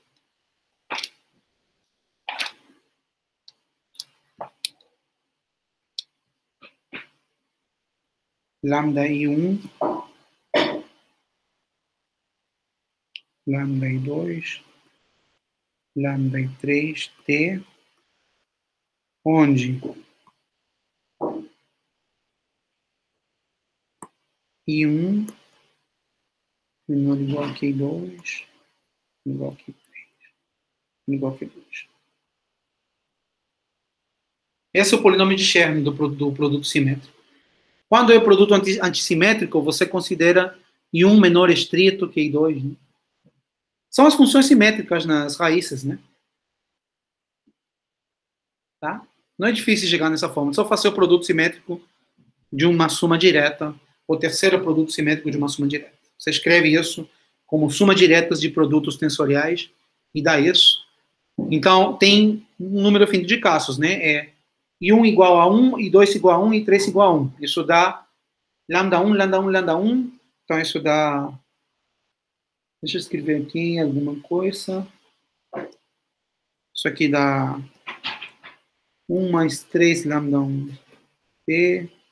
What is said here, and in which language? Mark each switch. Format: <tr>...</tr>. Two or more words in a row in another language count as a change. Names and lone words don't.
<pt>Lambda I1, lambda I2, lambda I3, T, onde I1 menor ou igual que I2, igual que I3, igual que I2. Esse é o polinômio de Chern do produto simétrico. Quando é o produto antissimétrico, você considera I1 menor estrito que I2. Né? São as funções simétricas nas raízes, né? Tá? Não é difícil chegar nessa forma. É só fazer o produto simétrico de uma soma direta, o terceiro produto simétrico de uma soma direta. Você escreve isso como soma diretas de produtos tensoriais e dá isso. Então, tem um número finito de casos, né? É I1 igual a 1, I2 igual a 1 e I3 igual a 1. Isso dá lambda 1, lambda 1, lambda 1. Então, isso dá... Deixa eu escrever aqui alguma coisa. Isso aqui dá 1 mais 3 lambda 1 P.</pt>